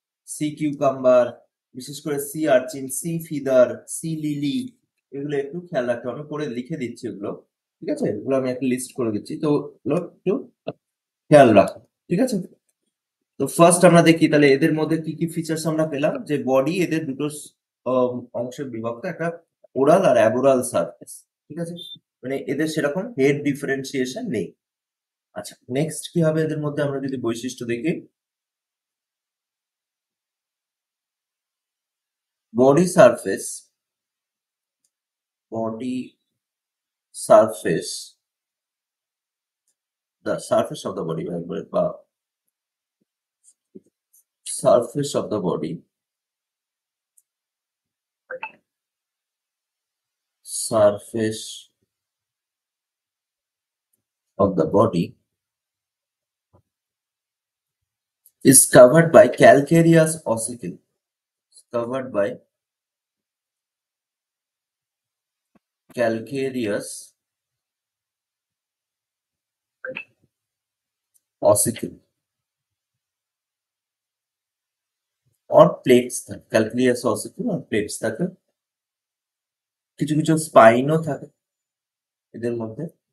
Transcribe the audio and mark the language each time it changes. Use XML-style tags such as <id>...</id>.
<bn>C cucumber, বিশেষ করে C urchin, C feather, C lily, এগুলো একটু খেয়াল রাখতে হবে, আমি করে লিখে দিচ্ছি এগুলো, ঠিক আছে, এগুলো আমি একটা লিস্ট করে দিচ্ছি, তো এগুলো একটু খেয়াল রাখো, ঠিক আছে। তো ফার্স্ট আমরা দেখি তাহলে এদের মধ্যে কি কি ফিচার্স আমরা পেলাম, যে বডি এদের দুটো অংশে বিভক্ত, একটা ওরাল আর অ্যাবোরাল সারফেস, ঠিক আছে, মানে এদের সেরকম হেড ডিফারেন্সিয়েশন নেই। আচ্ছা, নেক্সট কি হবে এদের মধ্যে আমরা যদি বৈশিষ্ট্য দেখি, body surface, body surface,</bn> <en>the surface of the body,</en> <bn>বা</bn> <en>surface of the body, surface of the body is covered by calcareous ossicle, covered by</en> <bn>calcareous অসিকল और প্লেটস থাকে, ক্যালকেরিয়াস অসিকল আর প্লেটস থাকে, কিছু কিছু স্পাইনও থাকে এদের মধ্যে।</bn>